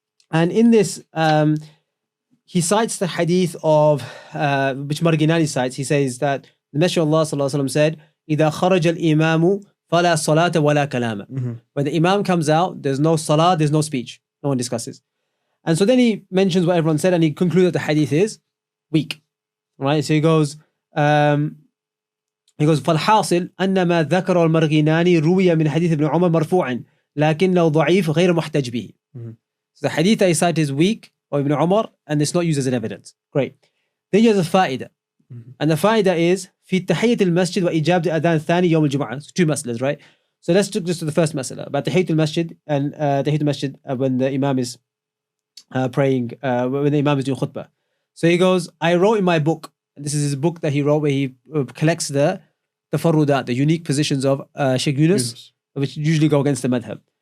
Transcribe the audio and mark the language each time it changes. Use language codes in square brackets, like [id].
[en] And in this, he cites the hadith of, which Marginani cites. He says that the Messenger of Allah sallallahu alaihi wasallam said, [ar] إِذَا خَرَجَ الْإِمَامُ فَلَا صَلَاةَ وَلَا كَلَامَ. [en] When the Imam comes out, there's no salah, there's no speech. No one discusses. And so then he mentions what everyone said and he concludes that the hadith is weak. Right? So he goes, [ar] فَالْحَاصِلْ أَنَّ مَا ذَكَرَ الْمَرْغِنَانِ رُوِيَ مِنْ حَدِيثِ ابْنِ عُمَرَ مَرْفُوعًا لَكِنَّهُ ضَعِيفٌ غَيْرَ مُحْتَجْ بِهِ. [en] So the hadith that he cited is weak, or Ibn Umar, and it's not used as an evidence. Great. Then you have the fa'idah. And the fa'idah is [ar] في تحية المسجد وإجابة الأذان الثاني يوم الجمعة. [en] So 2 mas'las, right? So let's take this to the first mas'ala about [ar] تحية المسجد [en] and تحية المسجid when the Imam is praying, when the Imam is doing khutbah. So he goes, I wrote in my book, and this is his book that he wrote where he collects the tafarrudat, the unique positions of Shaykh Yunus, which usually go against the madhab.